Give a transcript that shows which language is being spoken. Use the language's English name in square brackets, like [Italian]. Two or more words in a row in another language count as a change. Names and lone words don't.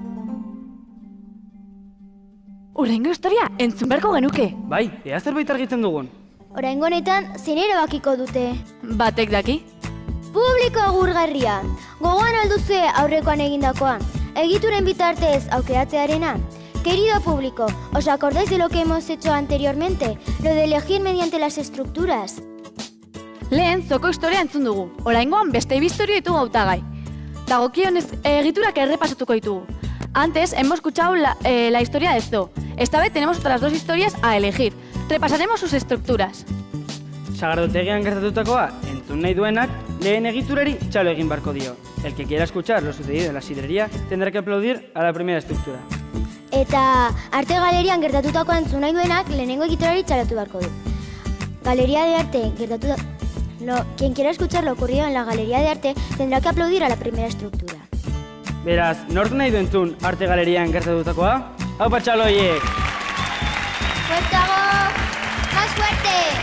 [Basque] Oraingo historia entzun beharko genuke. Bai, ea zerbait argitzen dugun. Oraingo honetan zein erabakiko dute? Batek daki. Publiko agurgarria. Gogoan alduzue aurrekoan egindakoa. Egituren bitartez aukeratzearena. [Spanish] Querido público, ¿os acordáis de lo que hemos hecho anteriormente? Lo de elegir mediante las estructuras. [Basque] Lehen zoko historia entzun dugu. Oraingoan beste bi historia ditugu hautagai. Dagokionez egiturak errepasatuko ditugu. [Spanish] Antes hemos escuchado la historia de Zo. Esta vez tenemos otras dos historias a elegir. Repasaremos sus estructuras. [Basque] Sagardotegian gertatutakoa entzun nahi duenak lehen egiturari txalo egin barko dio. [Spanish] El que quiera escuchar lo sucedido en la sidrería tendrá que aplaudir a la primera estructura. [Basque] Eta arte galerian gertatutakoa entzun nahi duenak lehenengo egiturari txalotu beharko du. [Spanish] Galería de arte quien quiera escuchar lo ocurrido en la galería de arte tendrá que aplaudir a la primera estructura. [Basque] Beraz, nork nahi du entzun arte galerian gertatutakoa? Hau patxaloiek! [Spanish] ¡Fuertago! ¡Más fuerte!